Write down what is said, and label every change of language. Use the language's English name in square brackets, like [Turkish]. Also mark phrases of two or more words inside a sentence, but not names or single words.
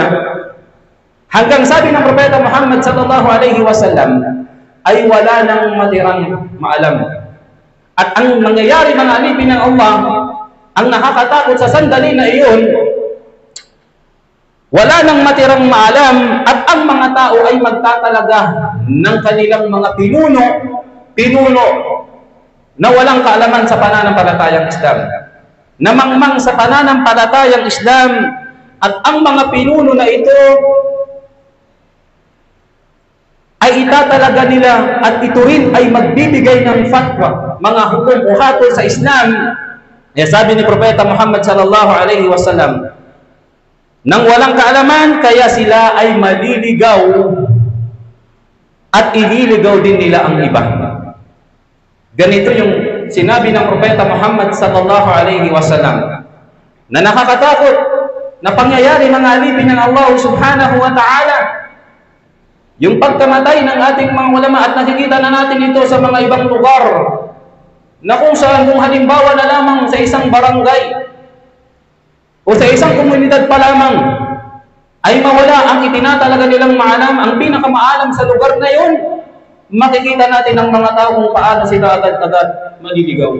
[Filipino] Hanggang sabi ng Propeta Muhammad [Arabic] صلى الله عليه وسلم [Filipino] ay wala nang matirang maalam. At ang nangyayari mga alipin ng Allah, ang nakakatakot sa sandali na iyon, wala nang matirang maalam at ang mga tao ay magtatalaga ng kanilang mga pinuno na walang kaalaman sa pananampalatayang Islam, namangmang sa pananampalatayang Islam, at ang mga pinuno na ito ay itatalaga nila at ito rin ay magbibigay ng fatwa, mga hukom o hatol sa Islam. Sabi ni Propeta Muhammad [Arabic] صلى الله عليه وسلم, [Filipino] nang walang kaalaman, kaya sila ay maliligaw at ililigaw din nila ang iba. Ganito yung sinabi ng Propeta Muhammad [Arabic] صلى الله عليه وسلم [Filipino] na nakakatakot na pangyayari mga alipin ng Allah [Arabic] سبحانه وتعالى. [Filipino] Yung pagkamatay ng ating mga ulama, at nakikita na natin ito sa mga ibang lugar na kung saan, kung halimbawa na lamang sa isang barangay o sa isang komunidad pa lamang ay mawala ang itinatalaga nilang maalam, ang pinakamaalam sa lugar na yun, makikita natin ang mga tao kung paano sila agad-agad maliligaw.